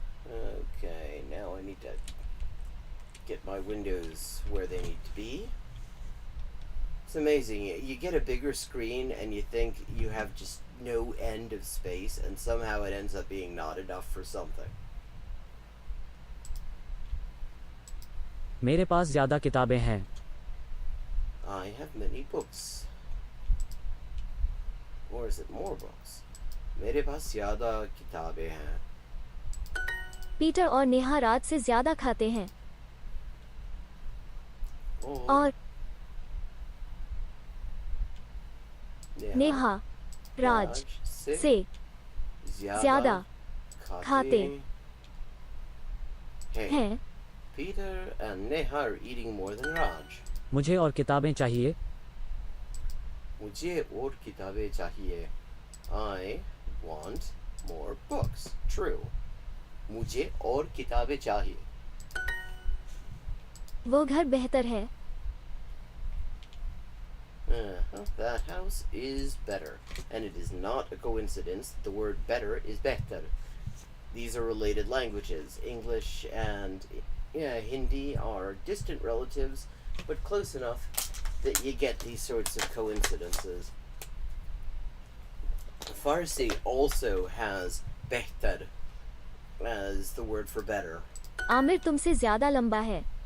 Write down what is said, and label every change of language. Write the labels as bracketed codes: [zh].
[en] Okay, now I need to get my windows where they need to be. It's amazing. You get a bigger screen and you think you have just no end of space, and somehow it ends up being not enough for something. [hi] मेरे पास ज़्यादा किताबें हैं. [en] I have many books. Or is it more books? [hi] मेरे पास ज़्यादा किताबें हैं. Peter और नेहा रात से ज़्यादा खाते हैं. और नेहा राज से ज़्यादा खाते हैं. [en] Peter and Neha are eating more than Raj. [hi] मुझे और किताबें चाहिए. मुझे और किताबें चाहिए. [en] I want more books. True. [hi] मुझे और किताबें चाहिए. वो घर बेहतर है. [en] That house is better. And it is not a coincidence that the word better is behtar. These are related languages. English and Hindi are distant relatives, but close enough that you get these sorts of coincidences. Farsi also has behtar as the word for better. [hi] Aamir तुमसे ज़्यादा लंबा है.